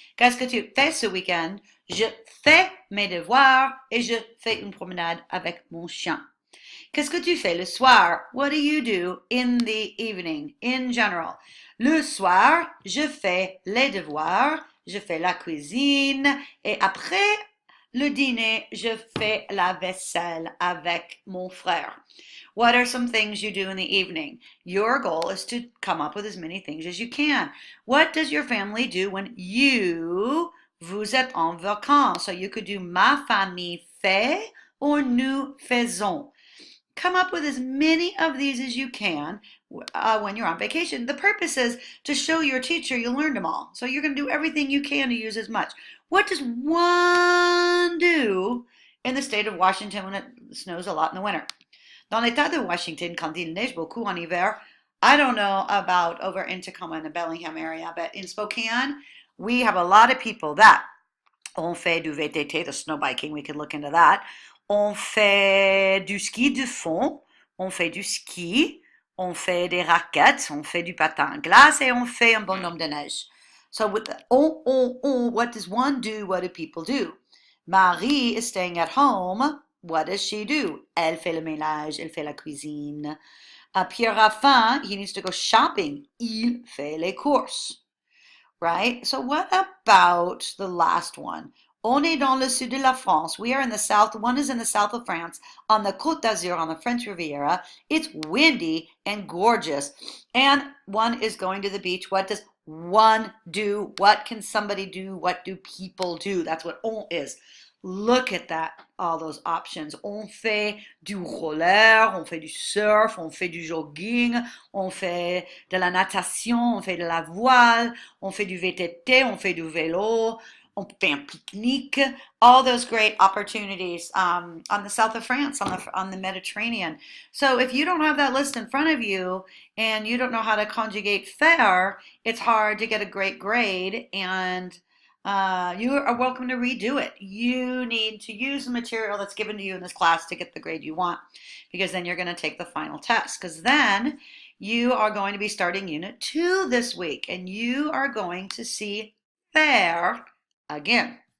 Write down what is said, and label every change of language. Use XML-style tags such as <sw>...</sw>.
<fr>Qu'est-ce que tu fais ce week-end? Je fais mes devoirs et je fais une promenade avec mon chien. Qu'est-ce que tu fais le soir?</fr> <en>What do you do in the evening in general?</en> <fr>Le soir, je fais les devoirs, je fais la cuisine et après le dîner, je fais la vaisselle avec mon frère.</fr> <en>What are some things you do in the evening? Your goal is to come up with as many things as you can. What does your family do when</en> <fr>vous êtes en vacances?</fr> <en>So you could do</en> <fr>ma famille fait</fr> <en>or</en> <fr>nous faisons.</fr> <en>Come up with as many of these as you can when you're on vacation. The purpose is to show your teacher you learned them all. So you're going to do everything you can to use as much. What does one do in the state of Washington when it snows a lot in the winter?</en> <fr>Dans l'état de Washington, quand il neige beaucoup en hiver,</fr> <en>I don't know about over in Tacoma and the Bellingham area, but in Spokane, we have a lot of people that</en> <fr>on fait du VTT,</fr> <en>the snow biking, we could look into that.</en> <fr>On fait du ski de fond, on fait du ski, on fait des raquettes, on fait du patin à glace et on fait un bonhomme de neige.</fr> <en>So with the what does one do? What do people do? Marie is staying at home. What does she do?</en> <fr>Elle fait le ménage, elle fait la cuisine.</fr> <en>Pierre Raffin, he needs to go shopping.</en> <fr>Il fait les courses.</fr> <en>Right? So what about the last one?</en> <fr>On est dans le sud de la France.</fr> <en>We are in the south. One is in the south of France, on the Côte d'Azur, on the French Riviera. It's windy and gorgeous. And one is going to the beach. What does one do? What can somebody do? What do people do? That's what on is. Look at that, all those options.</en> <fr>On fait du roller, on fait du surf, on fait du jogging, on fait de la natation, on fait de la voile, on fait du VTT, on fait du vélo, on fait un pique-nique.</fr> <en>All those great opportunities on the south of France, on the Mediterranean. So if you don't have that list in front of you and you don't know how to conjugate faire, it's hard to get a great grade, and you are welcome to redo it. You need to use the material that's given to you in this class to get the grade you want, because then you're going to take the final test, because then you are going to be starting Unit 2 this week, and you are going to see FAIRE again.</en>